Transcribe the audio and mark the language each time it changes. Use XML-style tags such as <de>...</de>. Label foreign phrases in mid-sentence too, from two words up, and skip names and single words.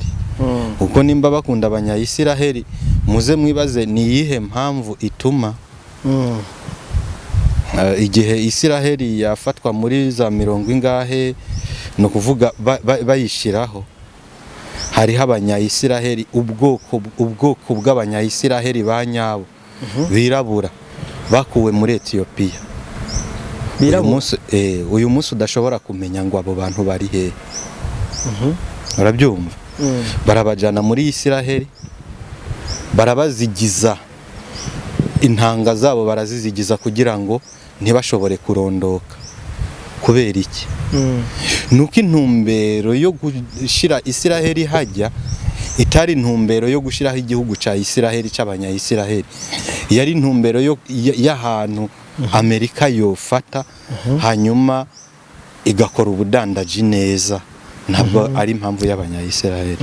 <rn>Uko nimba bakunda abanya Isiraheli muze mwibaze ni yihe mpamvu ituma igihe Isiraheli yafatwa muri za 70 ingahe no kuvuga bayishiraho hari abanya Isiraheli ubwoko bw'abanya Isiraheli banyabo birabura bakuwe muri Ethiopia. Uyu munsi udashobora kumenya ngo abo bantu bari he. Urabyumva? Barabajana muri Isiraheli barabazigiza intanga zabo barazizigiza kugira ngo ntibashobore kurondoka. Kubera iki? Nuko intumbero yo gushira Isiraheli hajya itari intumbero yo gushiraho igihugu ca Isiraheli c'abanya Isiraheli, yari intumbero y'ahantu Amerika yofata hanyuma igakora ubudandaji neza, ntabwo ari impamvu y'abanya Isiraheli.</rn>